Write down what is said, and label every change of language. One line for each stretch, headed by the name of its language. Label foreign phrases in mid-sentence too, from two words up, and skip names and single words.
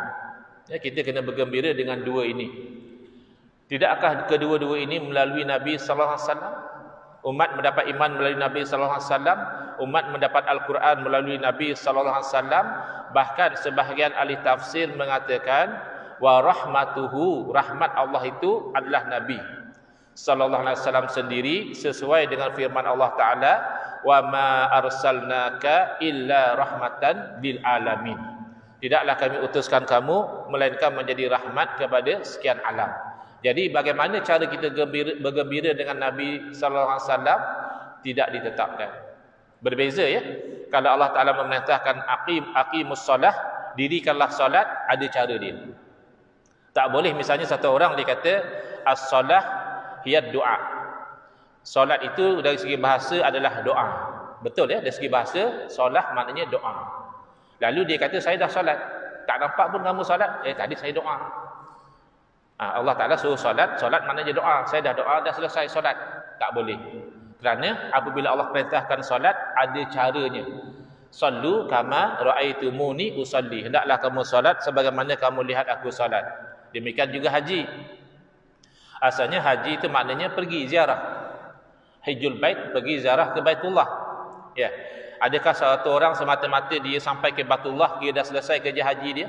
Malay: Ya, kita kena bergembira dengan dua ini. Tidakkah kedua-dua ini melalui Nabi
Arabic: صلى الله عليه وسلم?
Malay: Umat mendapat iman melalui Nabi
Arabic: صلى الله عليه وسلم,
Malay: umat mendapat Al-Quran melalui Nabi
Arabic: صلى الله عليه وسلم.
Malay: Bahkan sebahagian ahli tafsir mengatakan
Arabic: ورحمته,
Malay: rahmat Allah itu adalah Nabi
Arabic: صلى الله عليه وسلم
Malay: sendiri, sesuai dengan firman Allah Taala,
Arabic: وما أرسلناك إلا رحمة للعالمين.
Malay: Tidaklah kami utuskan kamu melainkan menjadi rahmat kepada sekian alam. Jadi bagaimana cara kita bergembira dengan Nabi
Arabic: صلى الله عليه وسلم
Malay: tidak ditetapkan. Berbeza ya. Kalau Allah Taala memerintahkan
Arabic: أقيموا الصلاة,
Malay: dirikanlah solat, ada cara dia. Tak boleh misalnya satu orang dia kata
Arabic: الصلاة هي دعاء.
Malay: Solat itu dari segi bahasa adalah doa. Betul ya, dari segi bahasa solah maknanya doa. Lalu dia kata saya dah solat. Tak nampak pun kamu solat. Tadi saya doa. Allah Ta'ala suruh solat. Solat maknanya doa. Saya dah doa, dah selesai solat. Tak boleh. Kerana apabila Allah perintahkan solat, ada caranya.
Arabic: صلوا كما رأيتموني أصلي.
Malay: Hendaklah kamu solat sebagaimana kamu lihat aku solat. Demikian juga haji. Asalnya haji itu maknanya pergi ziarah.
Arabic: حج البيت,
Malay: pergi ziarah ke Baitullah. Ya. Adakah satu orang semata-mata dia sampai ke Baitullah, dia dah selesai kerja haji dia?